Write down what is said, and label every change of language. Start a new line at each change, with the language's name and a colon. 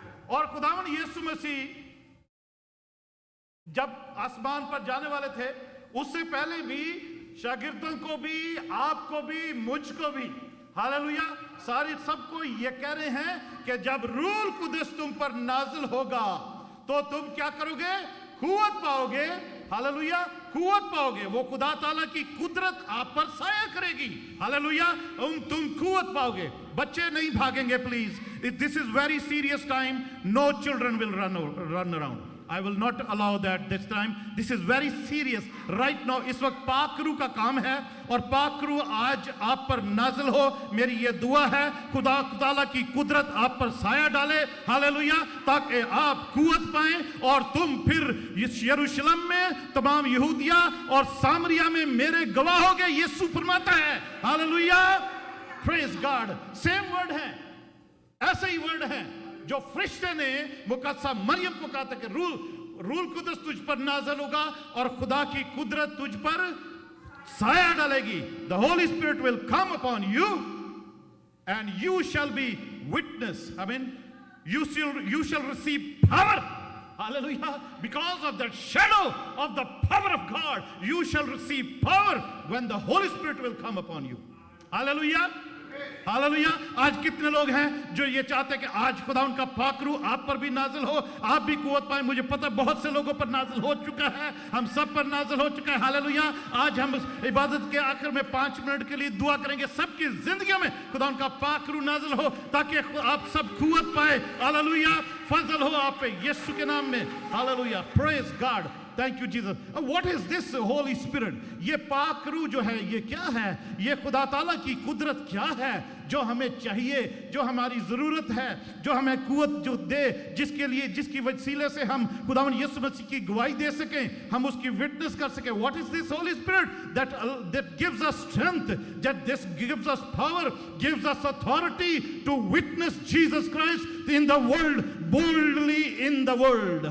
Hindi: और खुदावन यीशु मसीह जब आसमान पर जाने वाले थे, उससे पहले भी शागिर्दों को भी, आपको भी, मुझको भी, हालेलुया, सारे सबको ये कह रहे हैं कि जब रूल कुदस तुम पर नाजिल होगा तो तुम क्या करोगे? कुव्वत पाओगे। हालेलुया, कुव्वत पाओगे। वो खुदा ताला की कुदरत आप पर साया करेगी। हालेलुया, तुम कुव्वत पाओगे। बच्चे नहीं भागेंगे please,
English: This is very serious time. No children will run around. I will not allow that this time. This is very serious right now.
Hindi: इस वक्त पाक रूह का काम है और पाक रूह आज आप पर नाजिल हो। मेरी ये दुआ है, खुदा ताला की कुदरत आप पर साया डाले। हालेलुया, ताकि आप कुव्वत पाएं और तुम फिर इस यरूशलेम में, तमाम यहूदिया और सामरिया में मेरे गवाह होगे। यीशु फरमाता है। Hallelujah,
English: Praise God. Same word
Hindi: है, ऐसे ही वर्ड है जो फरिश्ते ने मुकद्दसा मरियम को कहा था कि रूल कुदस तुझ पर नाज़िल होगा और खुदा की कुदरत तुझ पर साया डालेगी।
English: The Holy Spirit will come upon you and you shall be witness. I mean, you shall receive power. Hallelujah. Because of that shadow of the power of God, you shall receive power when the Holy Spirit will come upon you. Hallelujah. Hallelujah.
Hindi: आज कितने लोग हैं जो ये चाहते हैं कि आज खुदा उनका पाक रूह आप पर भी नाजिल हो, आप भी कुव्वत पाए। मुझे पता है बहुत से लोगों पर नाजिल हो चुका है, हम सब पर नाजिल हो चुका है। हालेलुया। आज हम इबादत के आखिर में 5 मिनट के लिए दुआ करेंगे, सबकी जिंदगी में खुदा उनका पाक रूह नाजिल हो ताकि आप सब कुव्वत पाए। हालेलुया, फजल हो आप पे यीशु के नाम में। Hallelujah,
English: Praise God, thank you Jesus. What is this holy spirit?
Hindi: ये पाक रूह जो है ये क्या है? ये खुदा ताला की कुदरत क्या है जो हमें चाहिए, जो हमारी जरूरत है, जो हमें कुव्वत जो दे, जिसकी वसीले से हम खुदावन यीशु मसीह की गवाही दे सकें, हम उसकी विटनेस कर सकें।
English: What is this holy spirit that gives us strength, that this gives us power, gives us authority to witness Jesus Christ in the world, boldly in the world.